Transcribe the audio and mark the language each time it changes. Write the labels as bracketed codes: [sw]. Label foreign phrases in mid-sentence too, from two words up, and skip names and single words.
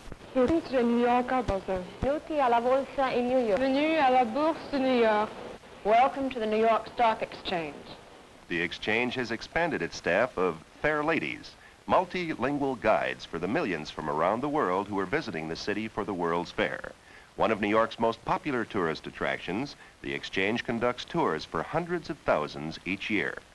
[it] Benvenuti a New York Borsa. Benvenuti alla Borsa in New York. [fr] Bienvenue à la Bourse de New York. [en] Welcome to the New York Stock Exchange. The exchange has expanded its staff of fair ladies, multilingual guides for the millions from around the world who are visiting the city for the World's Fair. One of New York's most popular tourist attractions, the exchange conducts tours for hundreds of thousands each year.